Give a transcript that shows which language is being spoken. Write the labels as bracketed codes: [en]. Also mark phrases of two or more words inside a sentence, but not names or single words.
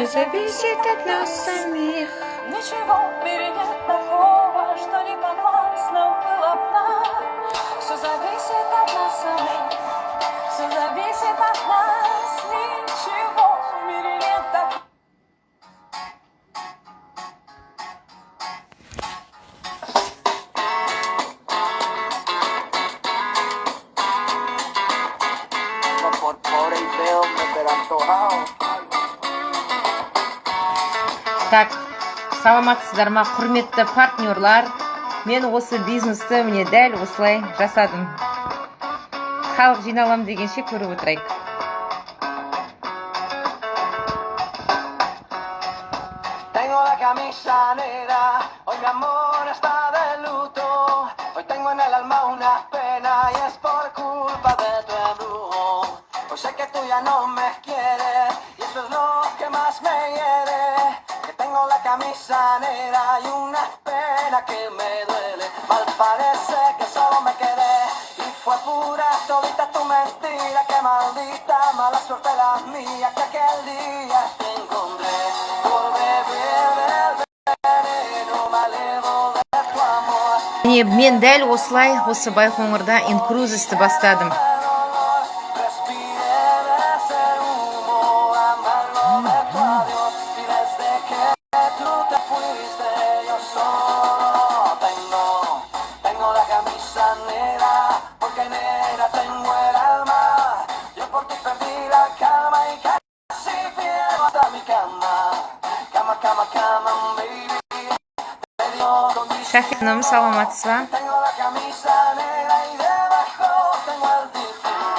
[ru] зависит от нас самих. Ничего в мире нет такого, что не подвластно было б нам. Все зависит от нас самих, все зависит от нас. Ничего в мире нет такого. [es] Por pobre y feo me verán antojado. [kk] Так, саламатсыздар ма, құрметті партнерлар. Мен осы бизнесті міне дәл осылай жасадым. Халық жиналам дегенше көріп отырайық. [es] Tengo la camisa negra, hoy mi amor está de luto. Hoy tengo en el alma una pena y es por culpa de tu embrujo. Hoy sé que tú ya no me quieres y eso es lo que más me hiere. Que tengo la camisa negra y una pena que me duele. Mal parece que solo me quedé y fue pura todita tu mentira. Que maldita mala suerte la mía que aquel día te encontré por beber del veneno malebo de tu amor. [kk] Міне мен дәл осылай осы Байқоңырда инкрузисті бастадым. [es] Respiré de ese humo amargo de tu adiós y desde que tú te fuiste yo solo tengo la camisa negra porque negra tengo el alma. Yo por ti perdí la calma y casi pierdo hasta mi cama. Cama, cama, cama, baby. [kk] Шахинам, саламатсыз ба? [es] Tengo la camisa negra y debajo tengo el difunto.